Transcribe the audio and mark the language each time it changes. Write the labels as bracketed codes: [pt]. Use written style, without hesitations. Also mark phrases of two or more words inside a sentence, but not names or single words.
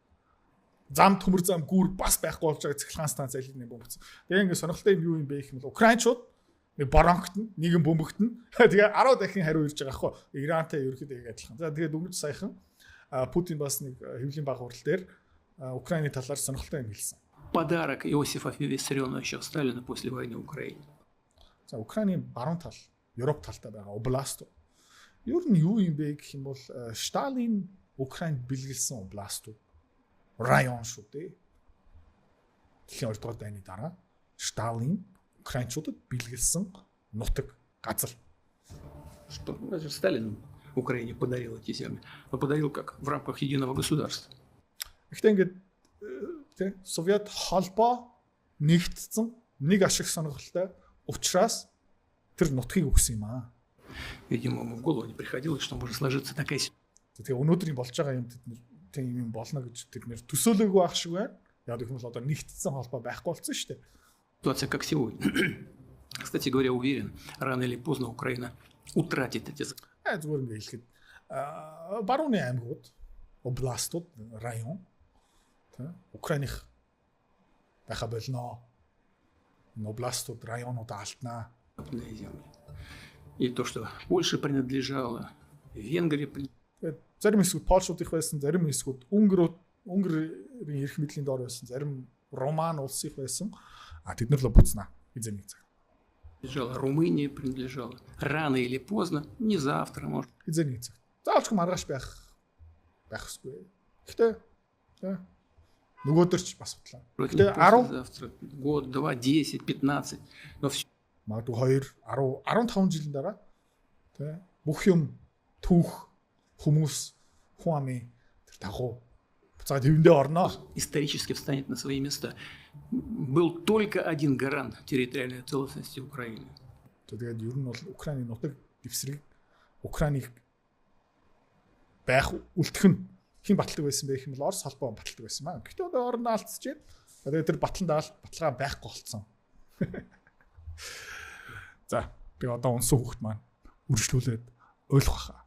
[mn] Зам төмөр зам гүүр бас байхгүй болж байгаа цахилгаан станц аль нэг бөмбөгдсөн. Тэгээ ингээд сонирхолтой юм юу юм бэ гэх юм бол Украинчууд нэг боронхтон нэгэн бөмбөгтөн тэгээ 10 дахин хариу ирж байгаа хгүй Ирантай ерөөхдөө адилхан. За тэгээ дөнгөж саяхан Путин бас нэг хэвлийн баг хурал дээр Украины талаар сонирхолтой юм хэлсэн. [ru] подарок Иосифа Виссарионовича Сталина после войны в Украине. [mn] За Украины баруун тал, Европ талтай байгаа област. Ер нь юу юм бэ гэх юм бол Сталин Украинд бэлгэлсэн област. Район шүү дээ. Дэлхийн 2 дугаар дайны дараа Сталин украинчуудад бэлгэлсэн нутаг, газар. [ru] Что разве Сталин Украине подарил эти земли? Он подарил как в рамках единого государства. [mn] Гэхдээ ингээд тий Совет холбоо нэгтцэн нэг ашиг сонирхолтой учраас тэр нутгийг өгсөн юм аа. [ru] Видимо, ему в голову не приходилось, что может сложиться такая [mn] Тэгээ өнөөдрийн болж байгаа юм тийм юм болно гэж тэр нэр төсөөлөөгүй байх шиг байна. Яг гэх юм бол одоо нэгтцсэн холбоо байхгүй болсон шүү дээ. [ru] ситуация, как сегодня. Кстати говоря, уверен, рано или поздно Украина утратит эти [mn] Зүгээр ингээд хэлэхэд барууны аймагуд, областууд, район тий Украиных байха болно. Областууд, районууд алднаа. [ru] западные земли. И то, что Польша принадлежала, Венгрия [mn] Тэгээд зарим хэсгүүд Польшуудынх байсан, зарим хэсгүүд Унгарын эрх мэдлийн доор байсан, зарим Роман улсынх байсан. Тэд нар л буцнаа эзэмний цаг. [ru] принадлежала, Румыния принадлежала. Рано или поздно, не завтра, может. [mn] Эзэмний цаг. Заавч маргааш байх ёсгүй. Гэхдээ нөгөөдөр ч бас бодлоо. Гэхдээ 10 [ru] завтра, год, 2, 10, 15. Но все [mn] магадгүй 2, 10, 15 жилийн дараа тий бүх юм түүх хүмүүс хүн амын тэр дагуу буцаад хэвэндээ орно. [ru] исторически встанет на свои места. Был только один гарант территориальной целостности Украины. [mn] Тэгээд ер нь бол Украины нутаг дэвсрэг Украиныг байх үлдэх нь хэн баталдаг байсан бэ гэх юм бол Орос холбоо баталдаг байсан маа. Гэхдээ одоо орон алдчихж байна. Тэгээд тэр баталгаа байхгүй болцсон. За би одоо унсан хүүхд маань үргэлжлүүлээд ойлгох хаа.